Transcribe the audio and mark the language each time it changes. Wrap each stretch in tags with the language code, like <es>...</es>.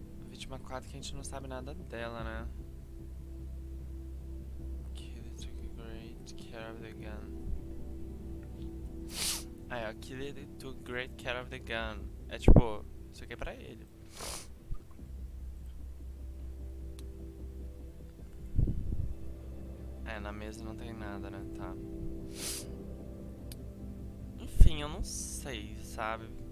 <pt>Vítima 4 que a gente não sabe nada dela, né?</pt> <en>Killer took great care of the gun.</en> <pt>Aí, ó,</pt> <en>Killer took great care of the gun.</en> <pt>É tipo, isso aqui é pra ele. Na mesa não tem nada, né? Tá. Enfim, eu não sei, sabe?</pt>